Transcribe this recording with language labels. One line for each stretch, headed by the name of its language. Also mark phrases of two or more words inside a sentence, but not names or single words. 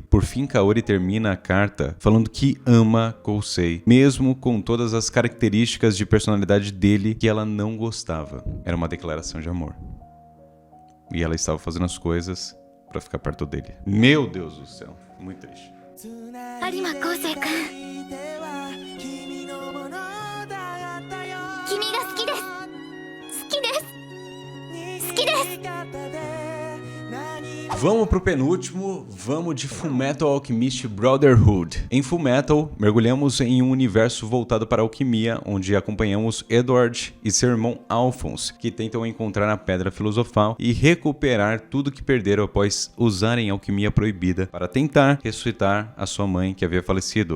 Portuguese: Por fim, Kaori termina a carta falando que ama Kousei, mesmo com todas as características de personalidade dele que ela não gostava. Era uma declaração de amor. E ela estava fazendo as coisas para ficar perto dele. Meu Deus do céu, muito triste.
Japanese: 有馬昴生君君が好きです好きです好きです
Portuguese: Vamos pro penúltimo, vamos de Fullmetal Alchemist Brotherhood. Em Fullmetal, mergulhamos em um universo voltado para a alquimia, onde acompanhamos Edward e seu irmão Alphonse, que tentam encontrar a Pedra Filosofal e recuperar tudo que perderam após usarem a alquimia proibida para tentar ressuscitar a sua mãe que havia falecido.